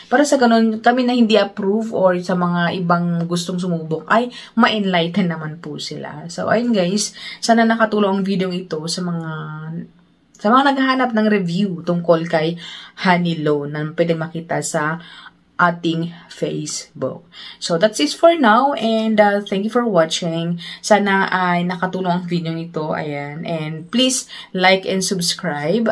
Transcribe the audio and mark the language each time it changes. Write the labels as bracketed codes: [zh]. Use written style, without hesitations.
[tl] Para sa ganun, kami na hindi approve or sa mga ibang gustong sumubok ay ma-enlighten naman po sila. So, ayun guys, sana nakatulong ang video ito sa mga naghahanap ng review tungkol kay Honey Loan na pwede makita sa ating Facebook. [en] So, that's it for now and thank you for watching. [tl] Sana ay nakatulong ang video nito. Ayan. [en] And please like and subscribe.